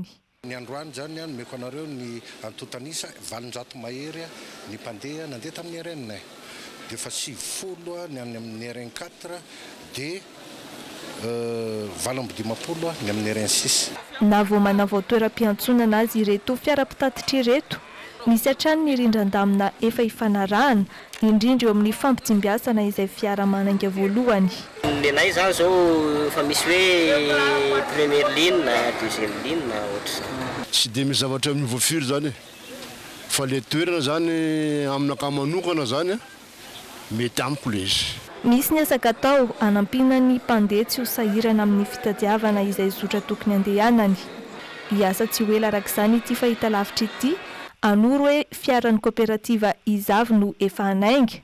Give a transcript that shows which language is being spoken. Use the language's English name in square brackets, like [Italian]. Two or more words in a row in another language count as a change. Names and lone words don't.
[Malagasy] Ny androany zany nomeko anareo ny antotanisa 700 mahery ny mpandeha nandeha tamin'ny RN dia fa 70 ny amin'ny RN4 dia 720 ny amin'ny RN6. Na vao manao toeram-piantsonana azy ireto fiara-pitatitra ireto misy hatrany ny rindran-damina efa hifanarahana indrindra eo amin'ny fampitsimbiasana izay fiara manainga voalohany. Lenay zany zao fa misy hoe [French] première ligne, deuxième ligne [Malagasy] ohatra. Tsy dia misy zavatra amin'ny voafiry zany fa le toerana zany aminaka manokana zany mety amiko le izy. Misy ny asaka atao anampina ny mpandeha tsy ho sahirana amin'ny fitadiavana izay zotra tokony andehanany. Hiasa tsy ho ela arak'izany ity fahita lavitra ity, anoro hoe fiaran'ny kooperativa Izavy no efa hanainga.